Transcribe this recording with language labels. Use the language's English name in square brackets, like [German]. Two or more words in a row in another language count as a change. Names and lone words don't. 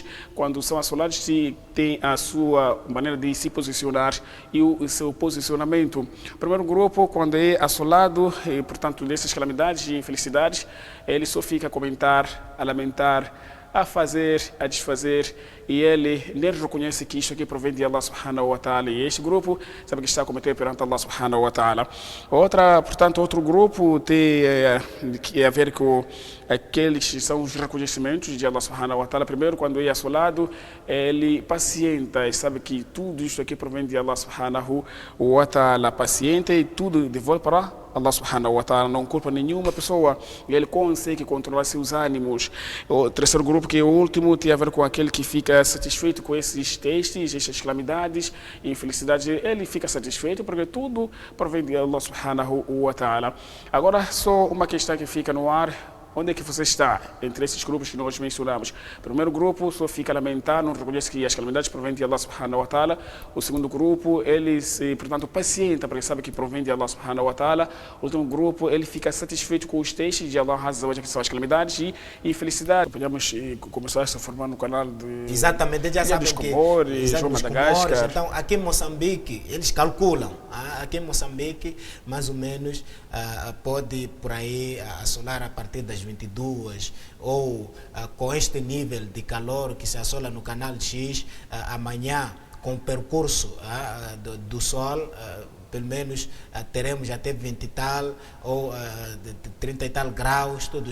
[Portuguese] Quando são assolados, tem a sua maneira de se posicionar e o seu posicionamento. O primeiro grupo, quando é assolado, portanto, dessas calamidades e infelicidades, ele só fica a comentar a lamentar, a fazer, a desfazer, e ele nem reconhece que isto aqui provém de [Arabic] الله سبحانه وتعالى, [Portuguese] e este grupo sabe que está a cometer perante [Arabic] الله سبحانه وتعالى. [Portuguese] Portanto, outro grupo tem que a ver com aqueles que são os reconhecimentos de [Arabic] الله سبحانه وتعالى. [Portuguese] Primeiro, quando é assolado, ele pacienta e sabe que tudo isto aqui provém de [Arabic] الله سبحانه وتعالى, [Portuguese] paciente, e tudo devolve para [Arabic] الله سبحانه وتعالى, [Portuguese] não culpa nenhuma pessoa, e ele consegue controlar seus ânimos. O terceiro grupo, que é o último, tem a ver com aquele que fica satisfeito com esses testes, essas calamidades e infelicidades. Ele fica satisfeito porque tudo provém de [Arabic] الله سبحانه وتعالى. [Portuguese] Agora, só uma questão que fica no ar: onde é que você está entre esses grupos que nós mencionamos? O primeiro grupo só fica a lamentar, não reconhece que as calamidades provêm de [Arabic] الله سبحانه وتعالى. [Portuguese] O segundo grupo, ele portanto, pacienta, porque sabe que provém de [Arabic] الله سبحانه وتعالى. [Portuguese] O último grupo, ele fica satisfeito com os testes de [Arabic] الله عز وجل, [Portuguese] que são as calamidades e felicidade. Podemos começar a se formar no canal de... Exatamente, já sabem que... João Madagascar. Então, aqui em Moçambique, eles calculam. Aqui em Moçambique, mais ou menos, pode por aí assolar a partir das 22, ou com este nível de calor que se assola no canal X, amanhã, com o percurso do sol, pelo menos teremos até 20 e tal, ou 30 e tal graus, tudo.